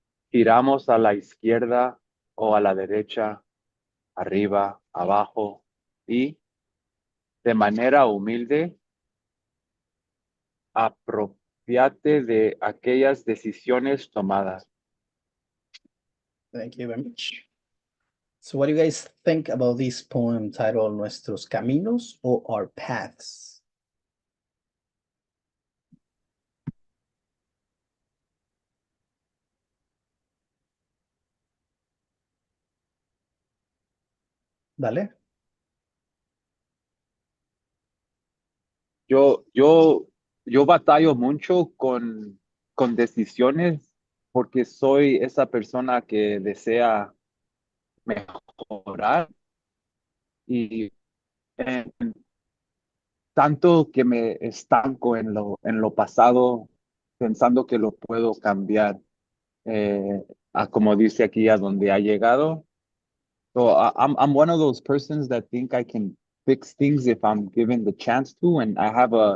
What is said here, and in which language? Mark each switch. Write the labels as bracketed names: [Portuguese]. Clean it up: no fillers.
[Spanish] Giramos a la izquierda o a la derecha, arriba, abajo y de manera humilde, apropiate de aquellas decisiones tomadas. [English] Thank you very much. So what do you guys think about this poem titled Nuestros Caminos or Our Paths? [Spanish] Dale. Yo batallo mucho con decisiones porque soy esa persona que desea mejorar y tanto que me estanco en lo pasado pensando que lo puedo cambiar a como dice aquí a donde ha llegado. [English] So I'm one of those persons that think I can fix things if I'm given the chance to, and I have